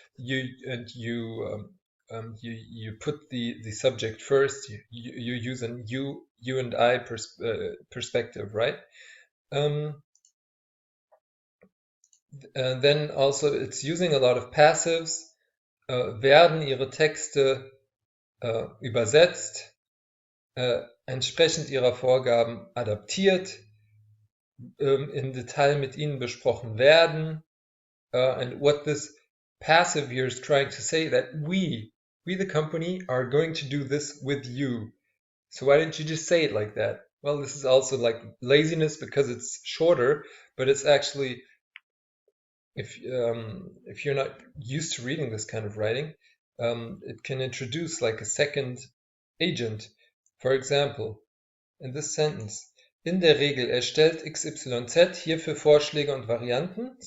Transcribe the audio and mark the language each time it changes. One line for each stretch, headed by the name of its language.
English: You put the subject first. You use an you and I perspective, right? Then also it's using a lot of passives.
German: Werden ihre Texte übersetzt, entsprechend ihrer Vorgaben adaptiert, in Detail mit ihnen besprochen werden.
English: And what this passive here is trying to say, that we the company are going to do this with you. So why didn't you just say it like that? Well, this is also like laziness because it's shorter, but it's actually, if you're not used to reading this kind of writing, it can introduce like a second agent. For example, in this sentence,
German: in der Regel erstellt XYZ hierfür Vorschläge und Varianten.